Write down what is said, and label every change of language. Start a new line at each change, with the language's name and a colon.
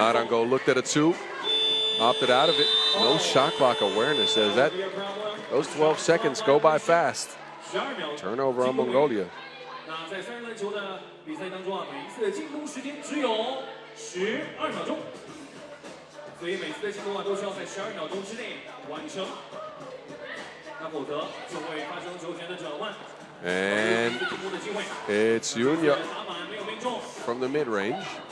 English: Narango looked at a 2, opted out of it. No shot clock awareness. As that those 12 seconds go by fast. Turnover on Mongolia.
Chinese: 那在3人篮球的比赛当中啊，每一次的进攻时间只有12秒钟，所以每次的进攻啊都需要在12秒钟之内完成，那否则就会发生球权的转换。
English: And it's Yunya from the mid-range.